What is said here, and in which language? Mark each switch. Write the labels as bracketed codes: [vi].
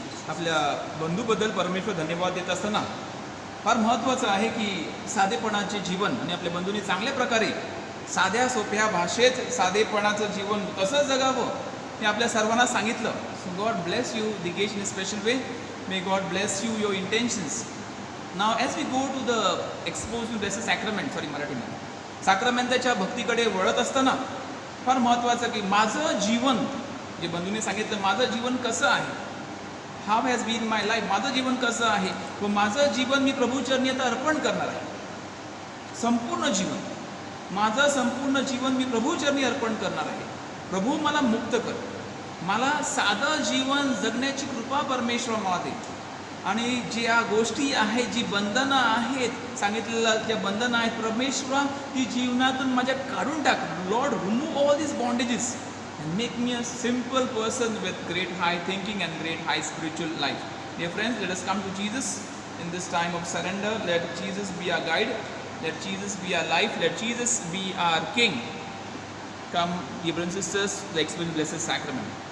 [mr] आपल्या बंधूबद्दल परमेश्वर धन्यवाद देत असताना फार महत्त्वाचं आहे की साधेपणाचे जीवन, आणि आपल्या बंधूंनी चांगल्या प्रकारे साध्या सोप्या भाषेत साधेपणाचं जीवन कसं जगावं हे आपल्या सर्वांना सांगितलं. [en] So God bless you Digesh in special way. May God bless you your intentions. Now as we go to the expose to blessed sacrament, [mr] मराठीमध्ये साक्रमेंटाच्या भक्तीकडे वळत असताना फार महत्त्वाचं की माझं जीवन, जे बंधूंनी सांगितलं, माझं जीवन कसं आहे, [en] how has been my life, [mr] माझं जीवन कसं आहे व माझं जीवन मी प्रभूचरणी आता अर्पण करणार आहे. संपूर्ण जीवन, माझं संपूर्ण जीवन मी प्रभूचरणी अर्पण करणार आहे. प्रभू मला मुक्त कर, मला साधं जीवन जगण्याची कृपा परमेश्वर मला दे. आणि ज्या गोष्टी आहेत, जी बंधनं आहेत, सांगितलेलं ज्या बंधनं आहेत परमेश्वर, ती जीवनातून माझ्या काढून टाक. [en] Lord, remove all this bondages and make me a simple person with great high thinking and great high spiritual life. Dear friends, let us come to Jesus in this time of surrender. Let Jesus be our guide. Let Jesus be our life. Let Jesus be our King. Come, dear brothers and sisters, to experience blessed sacrament.